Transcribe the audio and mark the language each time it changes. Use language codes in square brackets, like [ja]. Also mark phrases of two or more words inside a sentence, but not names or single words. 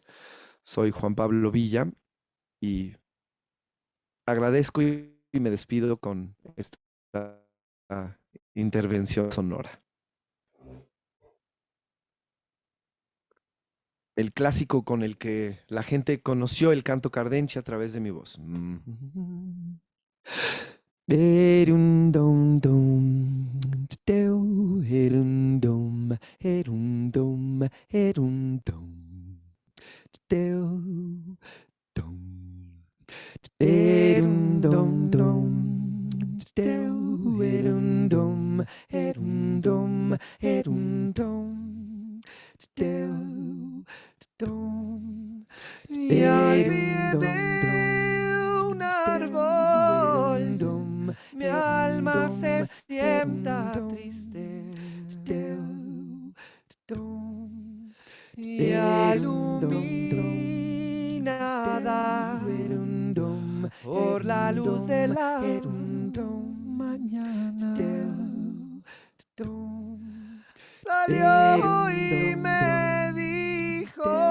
[es] Soy Juan Pablo Villa y agradezco y me despido con esta intervención sonora. El clásico con el que la gente conoció el canto cardenche a través de mi voz. Herundum, teu, herundum, herundum, herundum, teu, dum, herundum, teu, herundum, herundum, herundum, teu, dum, y al pie de un árbol, mi alma se sienta triste y iluminada por la luz de la mañana salió y me dijo